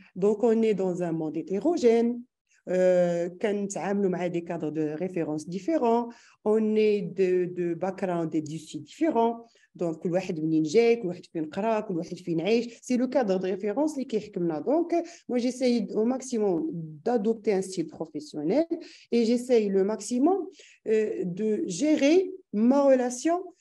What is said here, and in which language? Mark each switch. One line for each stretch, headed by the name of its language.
French: Donc, on est dans un monde hétérogène.
Arabic: كنتعاملوا مع
French: des cadres de référence différents. On est de background et d'issues différents.
Arabic: Donc, كل واحد منين جاي, كل واحد فين قرا, كل واحد فين عايش.
French: C'est le cadre de référence
Arabic: اللي كيحكمنا.
French: Donc, moi, j'essaye au maximum d'adopter un style professionnel et j'essaye le maximum de gérer ma relation.